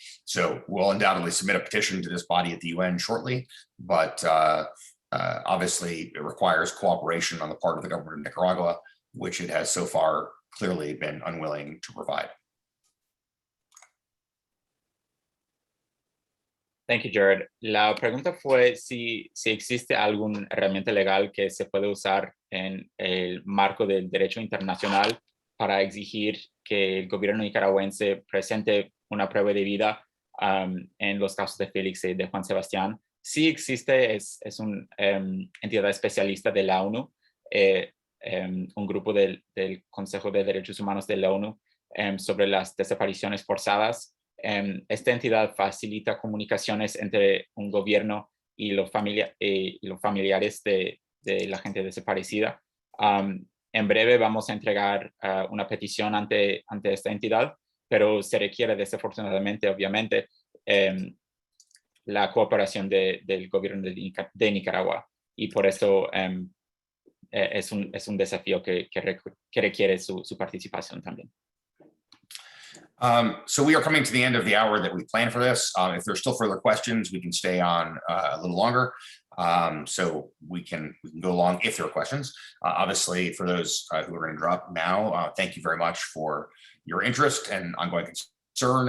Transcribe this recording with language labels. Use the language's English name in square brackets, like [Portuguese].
[English] So we'll undoubtedly submit a petition to this body at the UN shortly, but obviously it requires cooperation on the part of the government of Nicaragua, which it has so far clearly been unwilling to provide. Thank you, Jared. [Spanish] La pregunta fue si existe alguna herramienta legal que se puede usar en el marco del derecho internacional para exigir que el gobierno nicaragüense presente una prueba de vida en los casos de Félix y de Juan Sebastián. Sí existe, es una entidad especialista de la ONU, un grupo del Consejo de Derechos Humanos de la ONU sobre las desapariciones forzadas. Esta entidad facilita comunicaciones entre un gobierno y los familiares de la gente desaparecida. En breve vamos a entregar una petición ante esta entidad, pero se requiere desafortunadamente, obviamente, la cooperación del gobierno de Nicaragua, y por eso es un desafío que requiere su participación también. [English] So we are coming to the end of the hour that we planned for this. If there's still further questions, we can stay on a little longer. So we can go along if there are questions. Obviously, for those who are going to drop now, thank you very much for your interest and ongoing concern.